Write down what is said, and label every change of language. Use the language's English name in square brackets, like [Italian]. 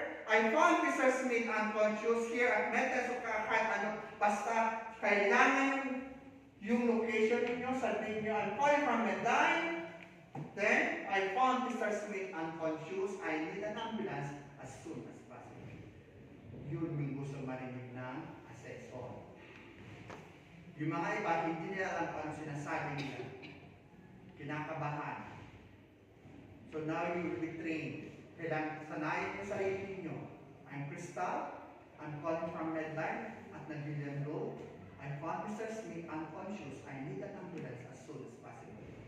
[English] I found Mr. Smith unconscious here at Metas [Filipino] o kahit ano, basta kailangan yung location ninyo, sabihin nyo, [English] I'm calling from Medline. Then, I found Mr. Smith unconscious. I need an ambulance as soon as possible. [Filipino] Yun yung gusto marinig ng assessor. Yung mga iba, hindi nila alam kung ano sinasabi nila. Kinakabahan. [English] So now you will be trained. [Filipino] Kailangan sanayin yung sarili ninyo. [English] I'm Crystal. I'm calling from Medline at Nagilian Road. I found Mr. Smith unconscious. I need an ambulance as soon as possible.